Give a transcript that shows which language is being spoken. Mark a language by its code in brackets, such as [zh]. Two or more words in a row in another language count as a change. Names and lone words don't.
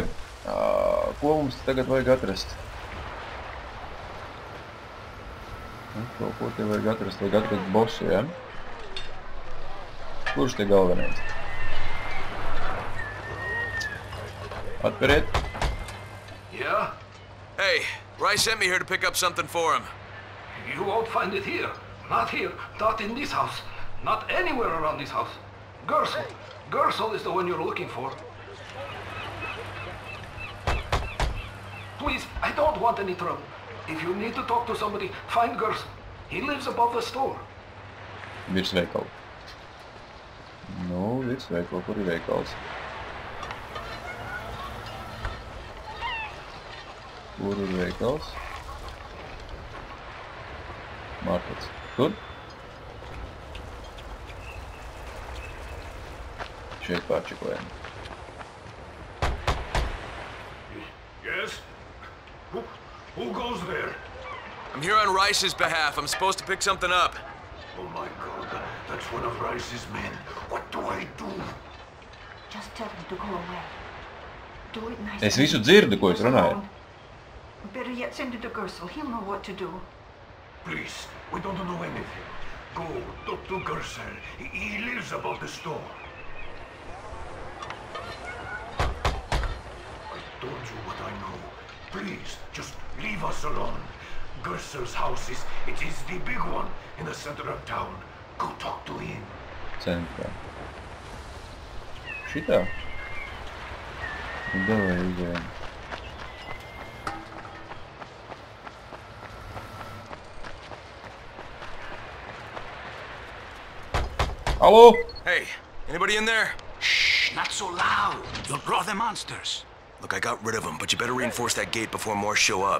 [lv] Ko mums tagad vajag atrast? Ko te vajag atrast? Vajag atrast bossu, ja? Kurš te galvenais? Atperiet. [en] Yeah? Hey, Rice sent me here to pick up something for him. You won't find it here. Not here. Not in this house. Not anywhere around this house. Gersel. Gersel is the one you're looking for. Please, I don't want any trouble. If you need to talk to somebody, find Gersel. He lives above the store. [lv] Virsveikali. Nu, virsveikali. Kur ir veikals? Kur ir veikals? Markets. Tur? Šeit pārčekojam. [en] Yes? Who goes there? I'm here on Rice's behalf. I'm supposed to pick something up. Oh my God, that's one of Rice's men. What do I do? Just tell him to go away. Do it nice. [lv] Es visu dzirdu, ko jūs runājat. [en] Better yet, send it to Gersel. He'll know what to do. Please, we don't know anything. Go, talk to Gersel. He lives above the store. I told you what I know. Please, just leave us alone. Gersel's house is the big one in the center of town. Go talk to him. [lv] Centrā. Šitā? Davai izējām. [en] Hello? Hey, anybody in there? Shh, not so loud. You'll draw the monsters. Look, I got rid of them, but you better reinforce that gate before more show up.